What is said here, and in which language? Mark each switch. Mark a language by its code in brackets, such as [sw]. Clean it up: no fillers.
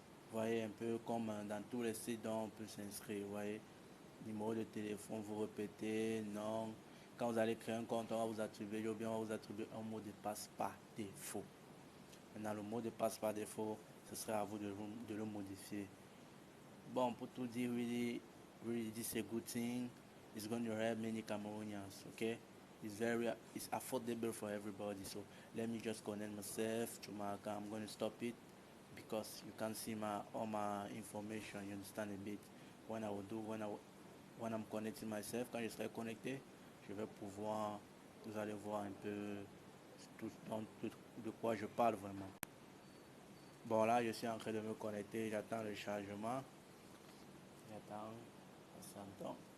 [fr] Vous voyez un peu comme dans tous les sites dont on peut s'inscrire. Vous voyez, numéro de téléphone, vous répétez, non. Quand vous allez créer un compte, on va vous attribuer, ou bien on va vous attribuer un mot de passe par défaut. Maintenant, le mot de passe par défaut, ce serait à vous de le modifier. Bon, pour tout dire, [en] really, this is a good thing. It's going to help many Cameroonians, okay? It's affordable for everybody. So let me just connect myself to my account. I'm going to stop it because you can see all my information. You understand a bit. When I will do, when I'm connecting myself, [fr] quand je serai connecté, je vais pouvoir, vous allez voir un peu tout de quoi je parle vraiment. Bon, là, je suis en train de me connecter, j'attends le chargement. J'attends, patientons.